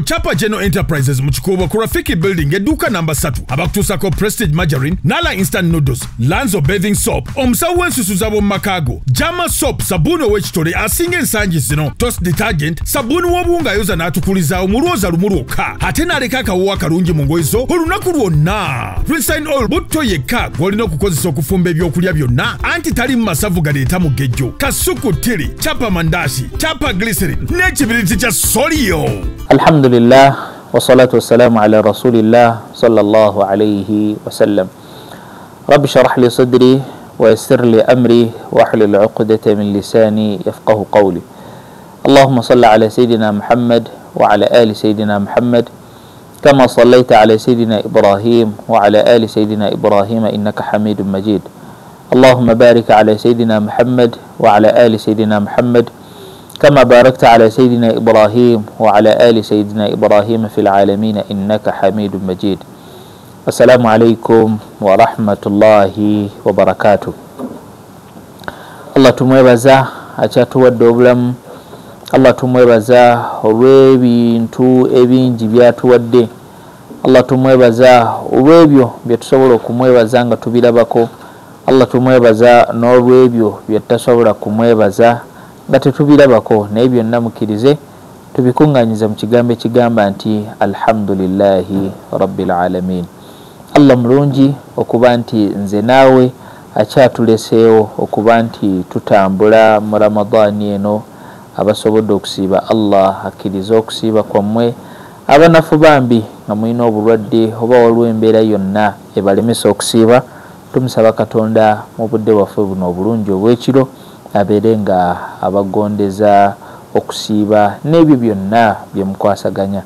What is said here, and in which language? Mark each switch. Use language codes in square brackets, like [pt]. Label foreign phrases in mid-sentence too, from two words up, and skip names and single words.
[lg] Chapa General Enterprises mu Kikuubo ku Rafiki Building edduuka namba 3 abakutuusako Prestige Margarine, Nala Instant Noodles, Lanzo Bathing Soap, omusawo w'ensusu z'ab'omumakaago, Jama Soap, sabbuuni ow'ekitole asinga ensangi zino, Toast Detergent, sabbuuni w'obuwunga ayoza n'atukuliza omulwoza lumu lwokka, ate n'aleka akawuwa kalungi mu ngoye zo olunaku lwonna. Rinse Oil butto yekka gw'olina okukozesa okufumba ebyokulya byonna, anti tali mu masavu galeeta mugejjo, kasuku tiri, chapa mandaasi, chapa glycerin n'ekibiriti kya Solio. [ar] الحمد لله والصلاة والسلام على رسول الله صلى الله عليه وسلم. رب اشرح لي صدري ويسر لي أمري واحلل عقدة من لساني يفقهوا قولي. اللهم صل على سيدنا محمد وعلى آل سيدنا محمد كما صليت على سيدنا إبراهيم وعلى آل سيدنا إبراهيم إنك حميد مجيد. اللهم بارك على سيدنا محمد وعلى آل سيدنا محمد كما باركت على سيدنا إبراهيم وعلى آل سيدنا إبراهيم في العالمين إنك حميد مجيد. السلام عليكم ورحمة الله وبركاته. [lg] الله tumwebaza akyatuwadde obulamu, Allah tumwebaza olw'ebintu ebingi byatuwadde, Allah tumwebaza olw'ebyo bye tusobola okumwebaza nga tubirabako, Allah tumwebaza n'olw'ebyo bye tutasobola kumwebaza nga tetubirabako, naye byonna mukkirize tubikungaanyiza mu kigambo ekigamba nti [ar] الحمد لله رب العالمين. [lg] Allah mulungi okuba nti nze naawe akyatuleseewo okuba nti tutambula mu Ramadaani eno. Abasobodde okusiiba Allah akkirize okusiiba kwammwe, abanafu bambi nga mulina obulwadde oba waliwo embeera yonna ebalemesa okusiiba, tumusaba Katonda mu budde bwaffe buno obulungi obw'ekiro abeere nga abagondeza okusiiba n'ebyo byonna bye mukwasaganya.